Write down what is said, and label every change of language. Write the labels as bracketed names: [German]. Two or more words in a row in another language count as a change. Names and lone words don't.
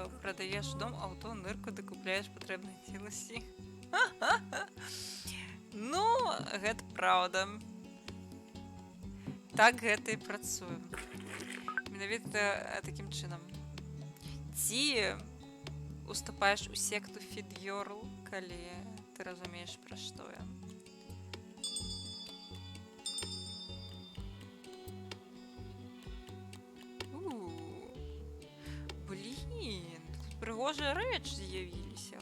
[Ukrainian] Продаєш дом, авто, нирку, де купляєш потрібні цілості. [Belarusian] Ну, гэта правда. Так гэта і працуе. Менавіта таким чынам. Ці уступаеш у секту Feed Girl, калі ты разумееш, пра што я. Блін, тут пригожыя рэчы з'явіліся.